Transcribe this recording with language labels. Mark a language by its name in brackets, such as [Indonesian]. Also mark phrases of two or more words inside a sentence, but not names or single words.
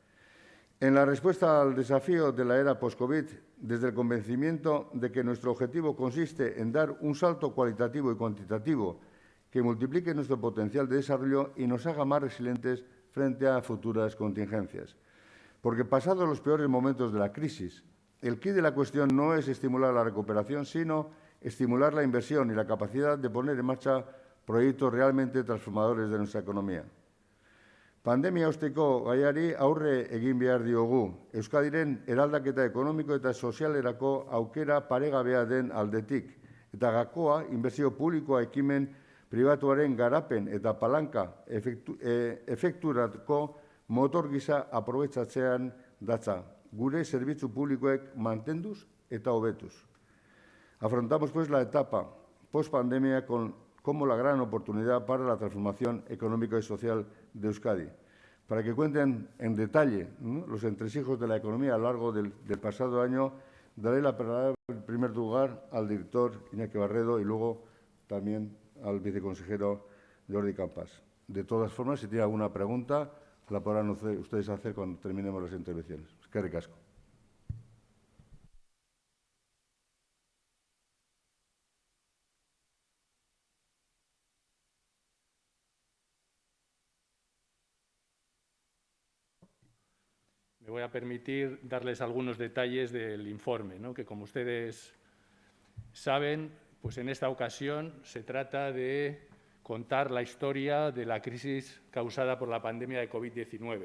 [Spanish] En la respuesta al desafío de la era post-COVID, desde el convencimiento de que nuestro objetivo consiste en dar un salto cualitativo y cuantitativo que multiplique nuestro potencial de desarrollo y nos haga más resilientes frente a futuras contingencias. Porque pasados los peores momentos de la crisis, el quid de la cuestión no es estimular la recuperación, sino estimular la inversión y la capacidad de poner en marcha proyectos realmente transformadores de nuestra economía. [Basque] Pandemia osteko gaiari aurre egin behar diogu. Euskadiren eraldaketa ekonomiko eta sozialerako aukera paregabea den aldetik. Eta gakoa, inbertsio publikoa ekimen pribatuaren garapen eta palanka efekturako motor gisa aprobetxatzean datza. Gure zerbitzu publikoek mantenduz eta hobetuz. [Spanish] Afrontamos, pues, la etapa post-pandemia como la gran oportunidad para la transformación económica y social de Euskadi. Para que cuenten en detalle, ¿no?, los entresijos de la economía a lo largo del pasado año, daré la palabra en primer lugar al director Iñaki Barredo y luego también al viceconsejero Jordi Campas. De todas formas, si tiene alguna pregunta, la podrán ustedes hacer cuando terminemos las intervenciones. [Basque] Eskerrik asko. [Spanish] Me voy a permitir darles algunos detalles del informe, ¿no?, que, como ustedes saben, pues en esta ocasión se trata de contar la historia de la crisis causada por la pandemia de COVID-19.